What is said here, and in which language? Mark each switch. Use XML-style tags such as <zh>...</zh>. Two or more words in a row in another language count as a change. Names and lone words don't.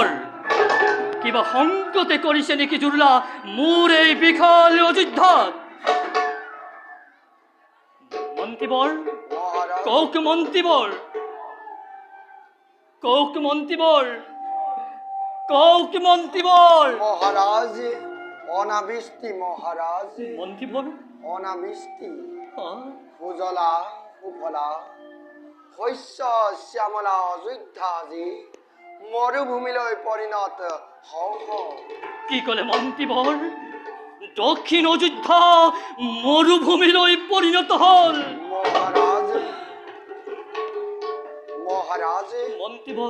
<as>কিবা সংকটে কৰিছে নেকি জুৰুলা মোৰ এই বিশাল অযোধ্যাত? মন্ত্ৰীবৰ মহারাজ কওক মন্ত্ৰীবৰ, কওক মন্ত্ৰীবৰ, কওক মন্ত্ৰীবৰ। মহারাজ অনাবৃষ্টি মহারাজ মন্ত্ৰীবৰ অনাবৃষ্টি হা? সুজলা সুফলা শস্য শ্যামলা অযোধ্যা আজি মৰুভূমিলৈ পৰিণত হওঁ হওঁ। কি ক'লে মন্ত্ৰীবৰ? দক্ষিণ অযোধ্যা মৰুভূমিলৈ পৰিণত হ'ল। মহারাজ মহারাজ মন্ত্ৰীবৰ</as>